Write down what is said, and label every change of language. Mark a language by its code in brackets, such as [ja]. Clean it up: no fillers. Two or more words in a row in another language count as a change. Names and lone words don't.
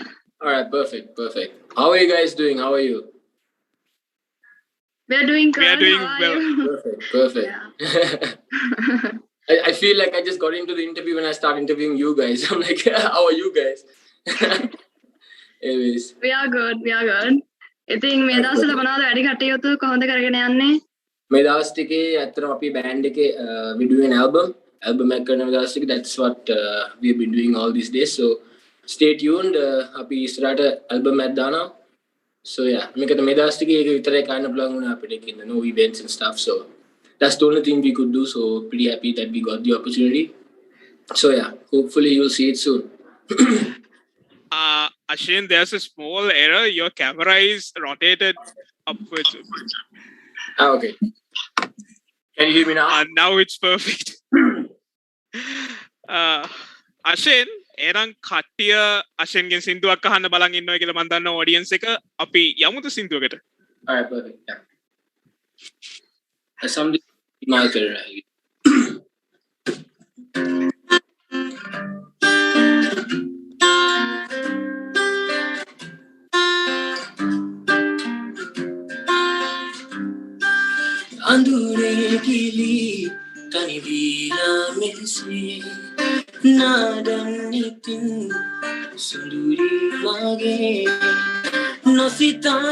[en] All right, perfect. How are you guys doing? How are you? We are doing good. We are doing How are well. you? Perfect. Yeah. I feel like I just got into the interview when I start interviewing you guys. I'm like, how are you guys? Anyways. We are good. [si] ඉතින් මේ දවස්වල මොනවද වැඩි කටයුතු කොහොමද කරගෙන යන්නේ? මේ දවස් ටිකේ අතරම අපි බෑන්ඩ් එකේ [en] we doing an album [si] එක කරන දවස් ටික [en] that's what we have been doing all these days, so stay tuned. [si] අපි ඉස්සරහට album එකක් දානවා. [en] So yeah, [si] මේකට මේ දවස් ටිකේ ඒක විතරයි කරන්න පුළුවන් වුණා අපිට කියන [en] no events and stuff, so that's the only thing we could do, so pretty happy that we got the opportunity. So yeah, hopefully you'll see it soon. Ashen, there's a small error. Your camera is rotated upwards. Okay. Can you hear me now? Now it's perfect. Ashen, [si] එනම් කට්ටිය අශෙන්ගෙන් සින්දුවක් අහන්න බලන් ඉන්නවා කියලා මම දන්නවා ඔඩියන්ස් එක. අපි යමුද සින්දුවකට? [en] All right, perfect. Yeah. Somebody marker right. Andure kili tani vila mese nadan nitin sunduri mage no sita